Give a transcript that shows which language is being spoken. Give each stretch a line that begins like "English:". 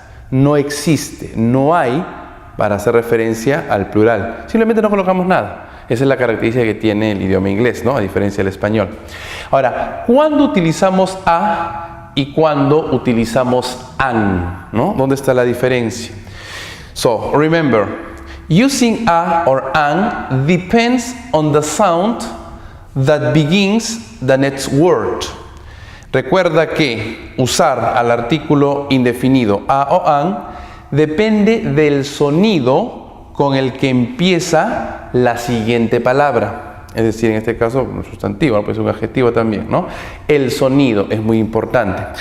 Spanish: No existe, no hay para hacer referencia al plural. Simplemente no colocamos nada. Esa es la característica que tiene el idioma inglés, ¿no? A diferencia del español. Ahora, ¿cuándo utilizamos a y cuándo utilizamos an? ¿No? ¿Dónde está la diferencia?
English: So, remember, using a or an depends on the sound that begins the next word.
Spanish: Recuerda que usar al artículo indefinido a o an depende del sonido con el que empieza la siguiente palabra. Es decir, en este caso, un sustantivo, puede ser un adjetivo también, ¿no? El sonido es muy importante.